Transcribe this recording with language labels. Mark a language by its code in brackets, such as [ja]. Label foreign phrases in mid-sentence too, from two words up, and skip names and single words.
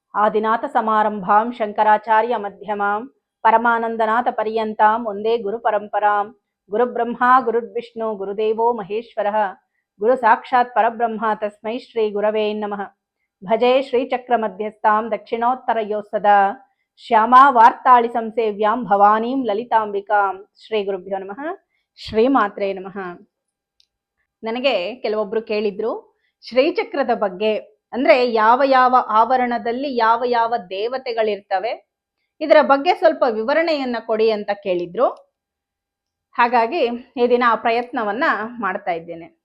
[sa] ಆದಿನಾಥ ಸಮಾರಂಭಾಂ ಶಂಕರಾಚಾರ್ಯ ಮಧ್ಯಮಾಂ ಪರಮಾನಂದನಾಥ ಪರ್ಯಂತಾಂ ಒಂದೇ ಗುರು ಪರಂಪರಾಂ ಗುರು ಬ್ರಹ್ಮ ಗುರುರ್ವಿಷ್ಣು ಗುರುದೇವೋ ಮಹೇಶ್ವರಃ ಗುರು ಸಾಕ್ಷಾತ್ ಪರಬ್ರಹ್ಮ ತಸ್ಮೈ ಶ್ರೀ ಗುರವೇ ನಮಃ. ಭಜೆ ಶ್ರೀಚಕ್ರ ಮಧ್ಯಸ್ಥಾಂ ದಕ್ಷಿಣೋತ್ತರಯೋ ಸದಾ ಶ್ಯಾಮಾ ವಾರ್ತಾಳಿ ಸಂಸೇವ್ಯಾಂ ಭವಾನೀಂ ಲಲಿತಾಂಬಿಕಾಂ. ಶ್ರೀ ಗುರುಭ್ಯೋ ನಮಃ. ಶ್ರೀಮಾತ್ರೇ ನಮಃ. [kn] ನನಗೆ ಕೆಲವೊಬ್ರು ಕೇಳಿದ್ರು ಶ್ರೀಚಕ್ರದ ಬಗ್ಗೆ, ಅಂದ್ರೆ ಯಾವ ಯಾವ ಆವರಣದಲ್ಲಿ ಯಾವ ಯಾವ ದೇವತೆಗಳಿರ್ತವೆ, ಇದರ ಬಗ್ಗೆ ಸ್ವಲ್ಪ ವಿವರಣೆಯನ್ನ ಕೊಡಿ ಅಂತ ಕೇಳಿದ್ರು. ಹಾಗಾಗಿ ಈ ದಿನ ಆ ಪ್ರಯತ್ನವನ್ನ ಮಾಡ್ತಾ ಇದ್ದೇನೆ.